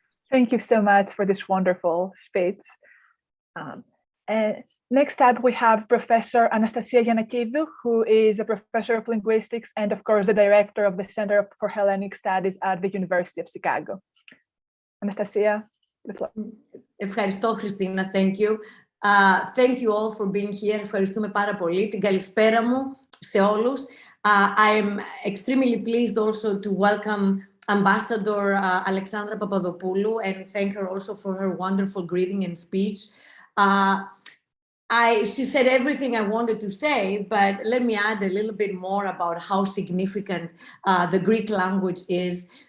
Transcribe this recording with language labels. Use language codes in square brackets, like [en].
[en] Thank you so much for this wonderful speech. And next up, we have Professor Anastasia Giannakidou, who is a professor of linguistics and, of course, the director of the Center for Hellenic Studies at the University of Chicago. Anastasia, the floor. [el] Ευχαριστώ, Χριστίνα. [en] Thank you. Thank you all for being here. [el] Ευχαριστούμε πάρα πολύ. Την καλησπέρα μου σε όλους. [en] I am extremely pleased also to welcome Ambassador Alexandra Papadopoulou and thank her also for her wonderful greeting and speech. She said everything I wanted to say, but let me add a little bit more about how significant the Greek language is.